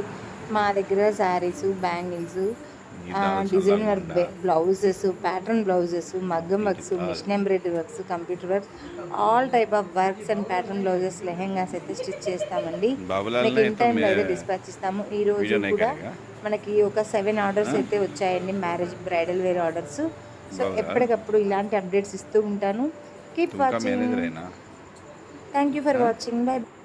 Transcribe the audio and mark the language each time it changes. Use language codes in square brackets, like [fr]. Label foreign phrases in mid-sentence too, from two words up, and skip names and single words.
[te] మా దగ్గర శారీస్, బ్యాంగిల్స్, గీతాల [en] design work [te] చల్లంగుండా [en] blouses, pattern blouses, [te] మగ్గం [en] works, [te] ఇంటికాడ [en] machine embroidery works, computer works, all type of works and pattern blouses, lehengas [te] అయితే స్టిచ్ చేస్తామండి. [hi] बाबूलाल [te] మీకు [hi] ने [te] ఇన్ [hi] तो [te] టైంలో [hi] मैं [te] అయితే డిస్పాచ్ ఇస్తాము. ఈరోజు [hi] वीडियो नहीं [te] కూడా [hi] करेगा। [te] మనకి ఒక 7 ఆర్డర్స్ [hi] हाँ? [te] అయితే వచ్చాయండి, [en] marriage bridal wear orders. [te] సో [hi] बाबूलाल [te] ఎప్పటికప్పుడు ఇలాంటి అప్డేట్స్ ఇస్తూ ఉంటాను. కీప్ [hi] तुमका [te] వాచింగ్. [hi] मैनेजर है ना। [en] thank you for [hi] हाँ? [en] watching. bye.